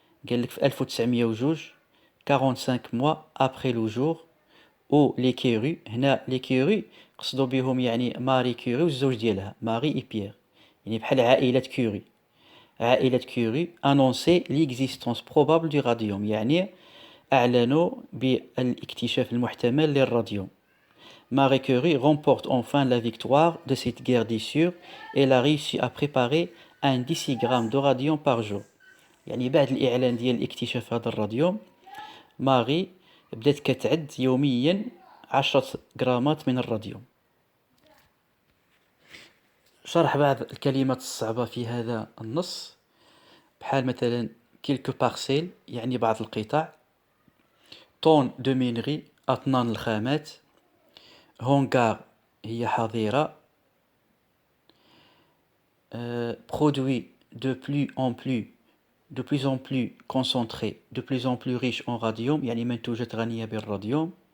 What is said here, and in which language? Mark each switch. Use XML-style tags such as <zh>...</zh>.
<ar>قال لك في 1902</ar> <fr>45 mois après le jour où les Curie،</fr> <ar>هنا les Curie قصدوا بهم يعني ماري كوري والزوج ديالها ماري اي بيير، يعني بحال عائلة كوري</ar> <fr>annonçait l'existence probable du radium،</fr> <ar>يعني أعلنوا بالاكتشاف المحتمل للراديوم.</ar> <fr>Marie Curie remporte enfin la victoire de cette guerre des sûrs. Elle a réussi à préparer un 10 grammes de radium par jour.</fr> <ar>يعني بعد الإعلان ديال اكتشاف هذا الراديوم ماري بدات كتعد يوميا 10 غرامات من الراديوم. شرح بعض الكلمات الصعبة في هذا النص، بحال مثلا كيلكو بارسيل يعني بعض القطع، طون دو مينغي أطنان الخامات، هونغار هي حظيرة، برودوي دو بلو ان بلو</ar> <fr>de plus en plus concentré, de plus en plus riche en radium،</fr> <ar>يعني منتوجات غنية بالراديوم.</ar>